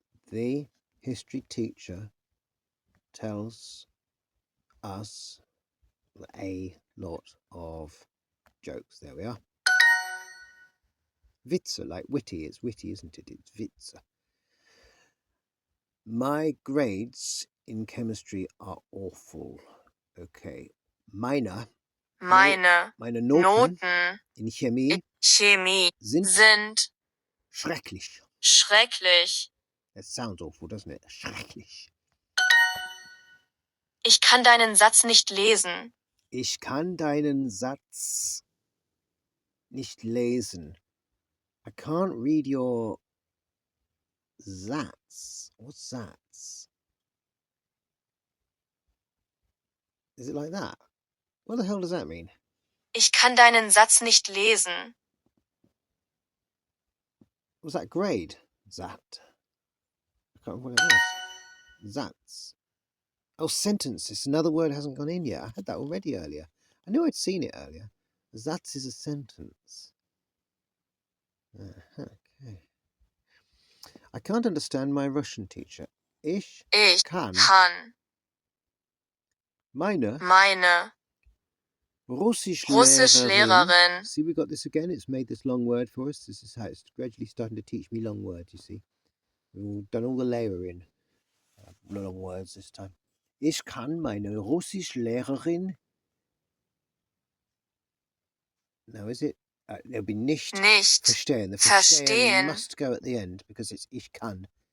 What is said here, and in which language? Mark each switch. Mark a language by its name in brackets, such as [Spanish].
[English] The history teacher tells us a lot of jokes. There we are. Witze, like witty. It's witty, isn't it? It's Witze. My grades in chemistry are awful. Okay. [German] Meine Noten in Chemie sind schrecklich. Schrecklich. [English] That sounds awful, doesn't it? [German] Schrecklich. Ich kann deinen Satz nicht lesen. Ich kann deinen Satz nicht lesen. [English] I can't read your Satz. What's Satz? Is it like that? What the hell does that mean? [German] Ich kann deinen Satz nicht lesen. [English] Was that grade? Zat. I can't remember what it was. Zatz. Oh, sentence. It's another word hasn't gone in yet. I had that already earlier. I knew I'd seen it earlier. Zatz is a sentence. Okay. I can't understand my Russian teacher. [German] Ich kann meine Russischlehrerin. [English] See, we got this again. It's made this long word for us. This is how it's gradually starting to teach me long words, you see. We've done all the layering. Long words this time. [German] Ich kann meine Russischlehrerin. [English] Now, is it? There'll be [German] nicht verstehen. [English] The verstehen must go at the end because it's [German] ich kann.